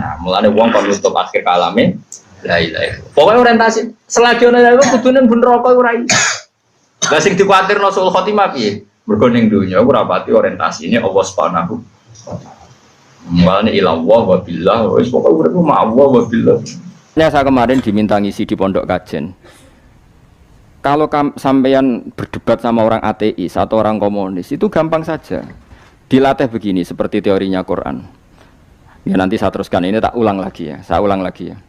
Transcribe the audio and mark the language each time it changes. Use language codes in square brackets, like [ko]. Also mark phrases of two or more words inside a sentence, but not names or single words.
[jv] Mulane wong kon nutup akhir kalame [ar] لا إله إلا الله. [jv] Pokoknya orientasi selagi ana iku kudune ben neraka iku ora iso. Lah sing dikuwatirno [ar] سوء الخاتمة [jv] piye? Mergo ning donya ora pati orientasine Allah [ar] سبحانه وتعالى. [jv] Mulane [ar] إلى الله وبالله [jv] wis pokoke urip ma [ar] الله وبالله. [id] Saya kemarin diminta ngisi di Pondok Kajen. Kalau sampean berdebat sama orang ateis atau orang komunis itu gampang saja. Dilatih begini seperti teorinya Quran. Ya nanti saya teruskan, ini tak ulang lagi ya. Saya ulang lagi ya.